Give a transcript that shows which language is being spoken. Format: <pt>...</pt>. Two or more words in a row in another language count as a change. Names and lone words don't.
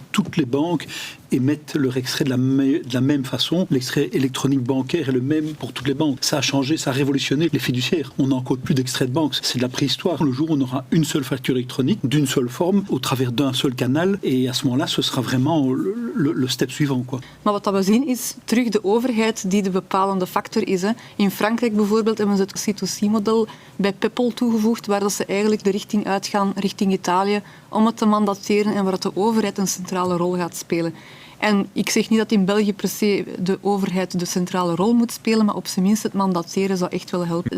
<fr>Toutes les banques émettent leur extrait de la même façon. L'extrait électronique bancaire est le même pour toutes les banques. Ça a changé, ça a révolutionné les fiduciaires. On n'encode plus d'extrait de banque. C'est de la préhistoire. Le jour où on aura une seule facture électronique, d'une seule forme, au travers d'un seul canal, et à ce moment-là, ce sera vraiment le step suivant, quoi.</fr> <nl>Maar wat we zien is terug de overheid die de bepalende factor is. In Frankrijk bijvoorbeeld hebben ze het C2C-model bij PayPal toegevoegd, waar dat ze eigenlijk de richting uitgaan, richting Italië, om het te mandateren en waar dat de overheid een centrale rol gaat spelen. En ik zeg niet dat in België per se de overheid de centrale rol moet spelen, maar op zijn minst het mandateren zou echt wel helpen.</nl>